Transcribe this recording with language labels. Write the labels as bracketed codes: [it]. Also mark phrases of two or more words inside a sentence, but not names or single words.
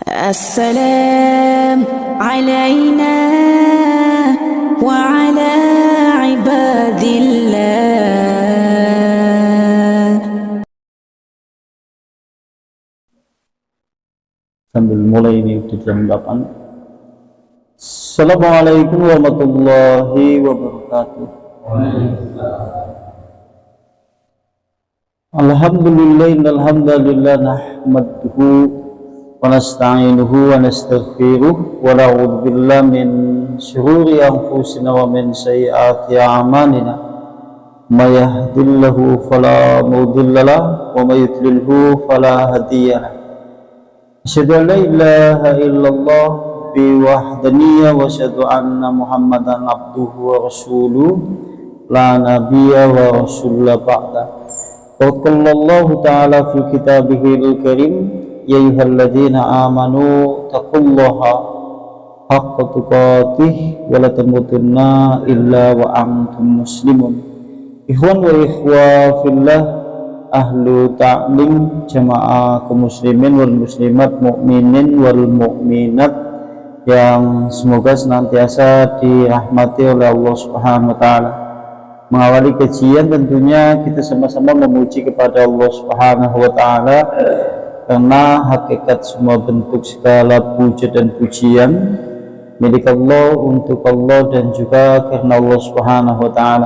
[ar] السلام علينا وعلى عباد الله. [id] Sambil mulai ini di jam 8. [ar] السلام عليكم ورحمة الله وبركاته. الحمد لله نحمده ونستعينه ونستغفره ونعوذ بالله من شرور أنفسنا ومن سيئات أعمالنا. من يهده الله فلا مضل له ومن يضلله فلا هادي له. أشهد أن لا إله إلا الله بوحدانية وأشهد أن محمدا عبده ورسوله لا نبي ورسول الله بعد. قال تعالى في كتابه الكريم يا أيها الذين آمنوا اتقوا الله حق تقاته ولا تموتن إلا وأنتم مسلمون. إخوان وإخوة في الله, أهل التعليم [id] jamaah kaum [ar] المسلمين والمسلمات المؤمنين والمؤمنات [id] yang semoga senantiasa dirahmati oleh Allah [ar] سبحانه وتعالى. [id] Mengawali kajian tentunya kita sama-sama memuji kepada Allah [ar] سبحانه وتعالى, [id] karena hakikat semua bentuk segala puja dan pujian milik Allah, untuk Allah, dan juga karena Allah [ar] سبحانه وتعالى.